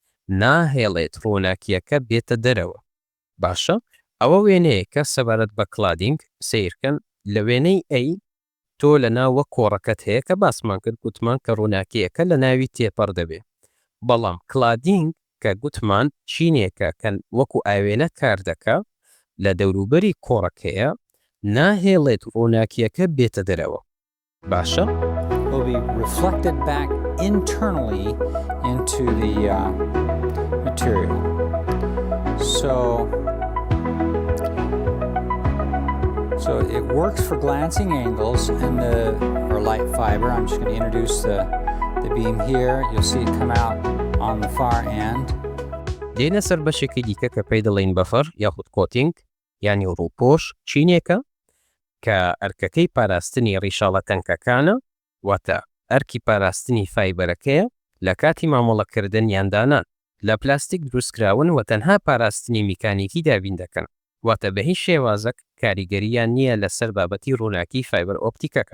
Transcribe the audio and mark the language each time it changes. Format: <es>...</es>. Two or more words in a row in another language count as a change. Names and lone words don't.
<ckb>ناهێڵێت ڕووناکیەکە بێتە دەرەوە. باشە ئەوە وێنەیە کە سەبارەت بە کلادینگ سیرکەن لە وێنەی ئەی تۆ لە ناوە کۆڕەکەت هەیە کە باسمان کرد گوتمان کە ڕووناکیەکە لە ناوی تێپەڕ دەبێت. بەڵام کلادینگ کە گوتمان چینێکە کە وەکو ئاوێنە کار دەکا لە دەوروبەری کۆڕەکەیە ناهێڵێت ڕووناکیەکە بێتە دەرەوە. باشە</ckb> <en>will be reflected back internally into the material. So it works for glancing angles and or light fiber. I'm just going to introduce the beam here. You'll see it come out on the far end.</en> <ckb>دێنە سەر بەشێکی دیکە کە پێی دەڵێن بەفەر یاخود کۆتینگ یانی ڕووپۆش، چینێکە کە ئەرکەکەی پاراستنی ڕیشاڵە تەنکەکانە، واتە ئەرکی پاراستنی فایبەرەکەیە لە کاتی مامەڵەکردن یاندانان. لە پلاستیک دروستکراون و تەنها پاراستنی میکانیکی دابین دەکەن، واتە بە هیچ شێوازەک کاریگەریان نییە لەسەر بابەتی ڕووناکی فایبەر ئۆپتیکەکە.</ckb>